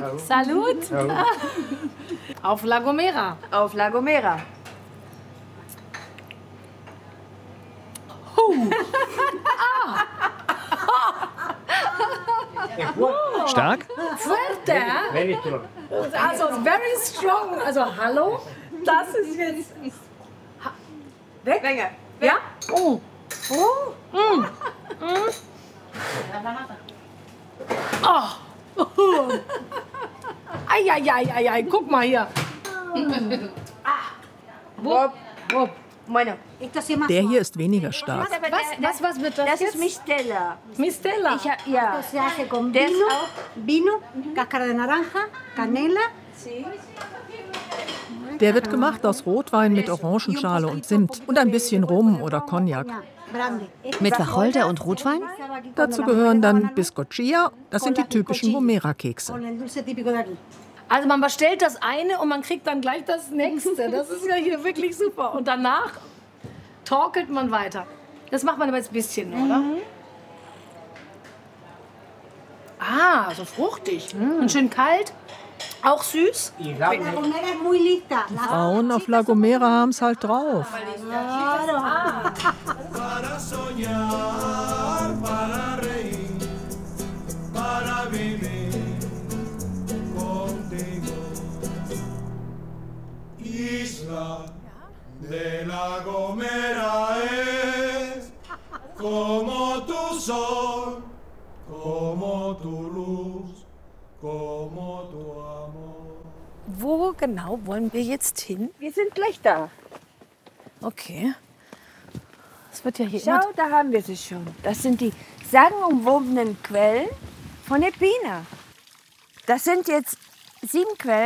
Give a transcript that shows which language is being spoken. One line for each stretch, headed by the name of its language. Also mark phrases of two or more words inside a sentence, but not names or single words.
German: Salut. Auf La Gomera. Auf La Gomera. Stark?
Spanish: Fuerte,
English: also very strong.
German: Also hallo, das ist jetzt... Weg? Ja? Oh. Ai, guck mal hier. Der hier ist weniger stark. Was wird das Das jetzt? ist Mistela. Mistela. Ja.
Spanish: Se hace con
German: Der ist
Spanish: vino,
German: auch
Spanish: vino, cáscara de naranja, canela.
German: Der wird gemacht aus Rotwein mit Orangenschale und Zimt und ein bisschen Rum oder Cognac. Mit Wacholder und Rotwein? Dazu gehören dann Biscochia, das sind die typischen Gomera-Kekse. Also man bestellt das eine und man kriegt dann gleich das nächste. Das ist ja hier wirklich super. Und danach torkelt man weiter. Das macht man aber jetzt ein bisschen, oder? Ah, so fruchtig. Und schön kalt. Auch süß. Die Frauen auf La Gomera haben es halt drauf.
Spanish: Para soñar, para reír, para vivir contigo. Isla de La Gomera es como tu sol, como tu luz, como tu amor.
German: Wo genau wollen wir jetzt hin? Wir sind gleich da. Okay. Das wird ja hier Schau, da haben wir sie schon. Das sind die sagenumwobenen Quellen von Epina. Das sind jetzt 7 Quellen.